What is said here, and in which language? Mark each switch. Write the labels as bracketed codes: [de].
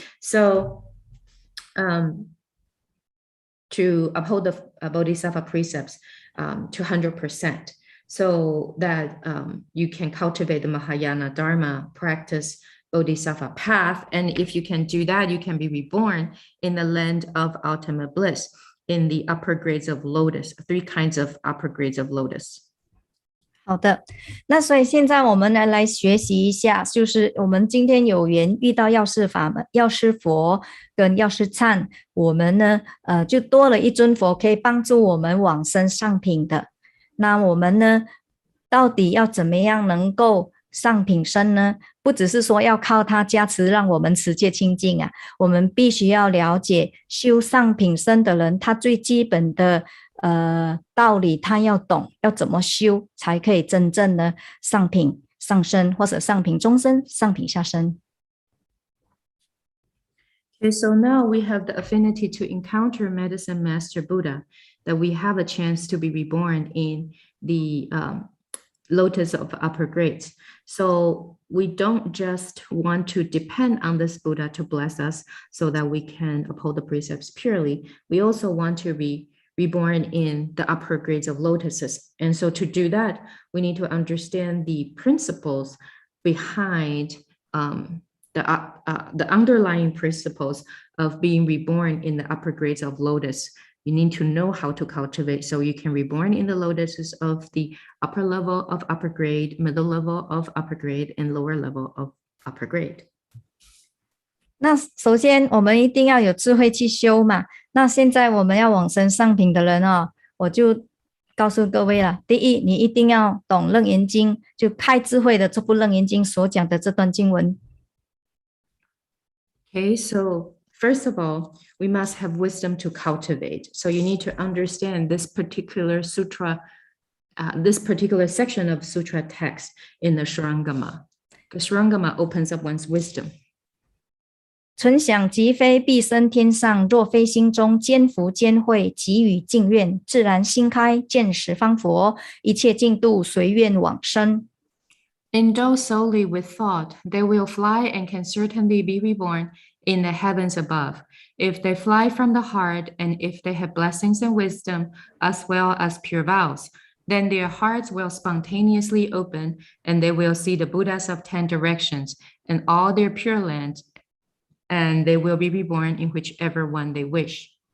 [en] So to uphold the Bodhisattva precepts to 100%, so that you can cultivate the Mahayana Dharma, practice Bodhisattva path. And if you can do that, you can be reborn in the land of ultimate bliss, in the upper grades of lotus, 3 kinds of upper grades of lotus. [zh] 好的，那所以现在我们来学习一下，就是我们今天有缘遇到药师佛跟药师忏，我们呢就多了一尊佛可以帮助我们往生上品的。那我们呢到底要怎么样能够上品身呢？不只是说要靠他加持让我们持戒清净啊，我们必须要了解修上品身的人，他最基本的道理他要懂，要怎么修才可以真正的上品上身，或者上品中身，上品下身。 [en] Okay, so now we have the affinity to encounter Medicine Master Buddha, that we have a chance to be reborn in the lotus of upper grades. So we don't just want to depend on this Buddha to bless us so that we can uphold the precepts purely. We also want to be reborn in the upper grades of lotuses. And so to do that, we need to understand the principles behind the underlying principles of being reborn in the upper grades of lotus. You need to know how to cultivate so you can reborn in the lotuses of the upper level of upper grade, middle level of upper grade, and lower level of upper grade. [zh] 那首先我们一定要有智慧去修嘛。那现在我们要往生上品的人我就告诉各位了，第一，你一定要懂楞严经，就开智慧的这部楞严经所讲的这段经文。 [en] Okay, so first of all, we must have wisdom to cultivate. So you need to understand this particular sutra, this particular section of sutra text in the Shurangama. The Shurangama opens up one's wisdom. [zh] 存想即非必生天上，若非心中兼福兼慧，给予净愿，自然心开，见十方佛，一切净土随愿往生。 [en] Endow solely with thought, they will fly and can certainly be reborn in the heavens above. If they fly from the heart, and if they have blessings and wisdom, as well as pure vows, then their hearts will spontaneously open, and they will see the Buddhas of 10 directions and all their pure lands, and they will be reborn in whichever one they wish.